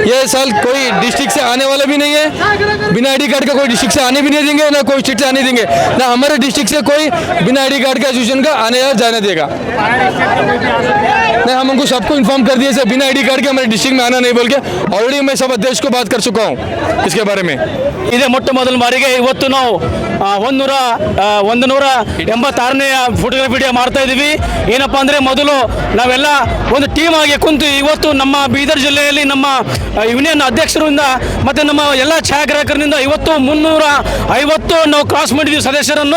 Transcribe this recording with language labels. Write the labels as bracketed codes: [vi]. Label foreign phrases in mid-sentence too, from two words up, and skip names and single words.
[hi] ये साल कोई डिस्ट्रिक्ट से आने वाला भी नहीं है, बिना [en] ID card [hi] का कोई डिस्ट्रिक्ट से आने भी नहीं देंगे, ना कोई स्टेट से आने देंगे, ना हमारे डिस्ट्रिक्ट से कोई बिना [en] ID card [hi] का एसोसिएशन का आने या जाने देगा। नहीं, हम उनको सबको इन्फॉर्म कर दिए बिना [en] ID card [hi] के हमारे डिस्ट्रिक्ट में आना नहीं बोल के। ऑलरेडी मैं सब अध्यक्ष को बात कर चुका हूँ इसके बारे में। [kn] ಇದೇ ಮೊಟ್ಟ ಮೊದಲ ಬಾರಿಗೆ ಇವತ್ತು ನಾವು 186ನೇ [en] photography day [kn] ಮಾಡ್ತಾ ಇದ್ದೀವಿ। ಏನಪ್ಪಾ ಅಂದರೆ ಮೊದಲು ನಾವೆಲ್ಲ ಒಂದು ಟೀಮ್ ಆಗಿ ಕುಂತು ಇವತ್ತು ನಮ್ಮ ಬೀದರ್ ಜಿಲ್ಲೆಯಲ್ಲಿ ನಮ್ಮ ಯೂನಿಯನ್ ಅಧ್ಯಕ್ಷರಿಂದ ಮತ್ತು ನಮ್ಮ ಎಲ್ಲ ಛಾಯಾಗ್ರಾಹಕರಿಂದ ಇವತ್ತು 350 ನಾವು ಕ್ರಾಸ್ ಮಾಡಿದ್ದೀವಿ ಸದಸ್ಯರನ್ನು।